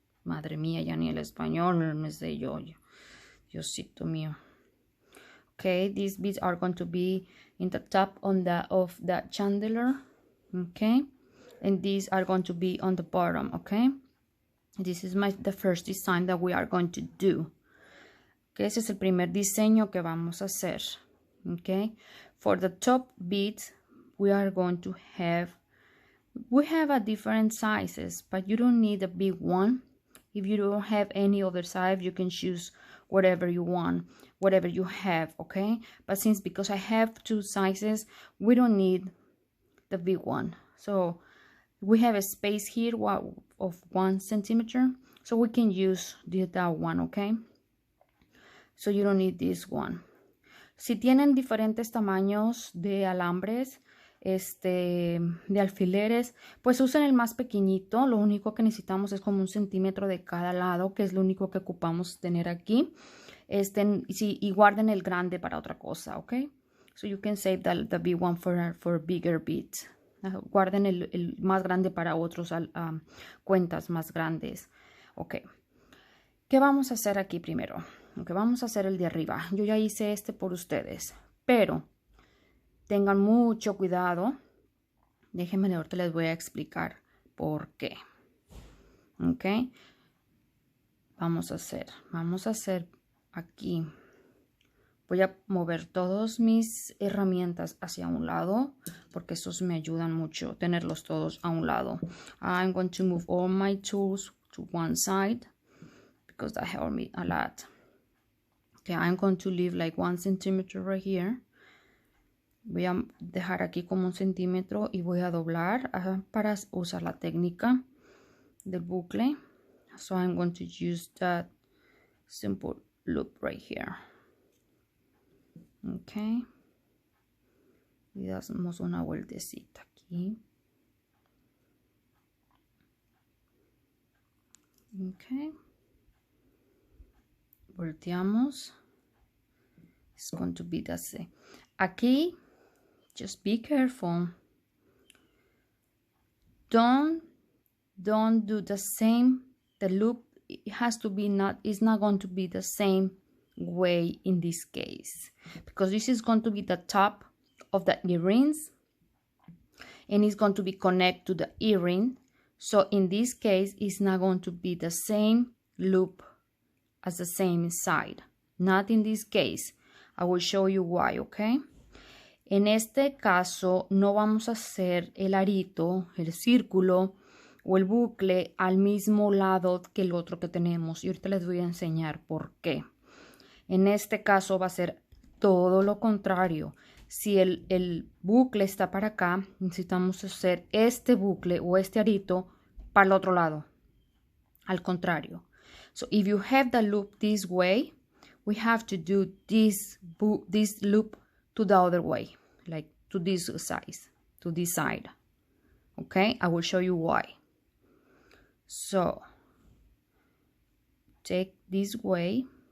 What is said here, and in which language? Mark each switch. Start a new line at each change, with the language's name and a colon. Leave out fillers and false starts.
Spanish: Madre mía, ya ni el español me sé yo. Diosito mío.
English: Okay, these beads are going to be in the top of the chandelier. Okay, and these are going to be on the bottom. Okay, this is the first design that we are going to do.
Spanish: Okay, ese es el primer diseño que vamos a hacer.
English: Okay, for the top beads we are going to have a different sizes, but you don't need a big one. If you don't have any other size, you can choose whatever you want, whatever you have. Okay, but because I have two sizes, we don't need the big one. So we have a space here of 1 centimeter, so we can use that one. Okay, so you don't need this one.
Spanish: Si tienen diferentes tamaños de alambres, de alfileres, pues usen el más pequeñito. Lo único que necesitamos es como 1 centímetro de cada lado, que es lo único que ocupamos tener aquí. Y guarden el grande para otra cosa, ¿ok? So you can save the big one for bigger beads. Guarden el más grande para otros cuentas más grandes, ok. ¿Qué vamos a hacer aquí primero? Okay, vamos a hacer el de arriba. Yo ya hice por ustedes, pero tengan mucho cuidado. Déjenme, ahorita les voy a explicar por qué. Ok. Vamos a hacer aquí. Voy a mover todas mis herramientas hacia un lado, porque esos me ayudan mucho, tenerlos todos a un lado.
English: I'm going to move all my tools to one side, because that helped me a lot. Okay, I'm going to leave like 1 centimeter right here.
Spanish: Voy a dejar aquí como 1 centímetro y voy a doblar para usar la técnica del bucle.
English: So I'm going to use that simple loop right here. Ok.
Spanish: Y damos una vueltecita aquí. Ok. Volteamos.
English: It's going to be the same.
Spanish: Aquí,
English: just be careful. Don't do the same. The loop, it has to be it's not going to be the same way in this case, because this is going to be the top of the earrings and it's going to be connected to the earring. So in this case, it's not going to be the same loop as the same side. Not in this case. I will show you why, okay?
Spanish: En este caso, no vamos a hacer el arito, el círculo o el bucle al mismo lado que el otro que tenemos. Y ahorita les voy a enseñar por qué. En este caso va a ser todo lo contrario. Si el bucle está para acá, necesitamos hacer este bucle o este arito para el otro lado. Al contrario.
English: So if you have the loop this way, we have to do this loop to the other way, like to this size, to this side. Okay, I will show you why. So take this way.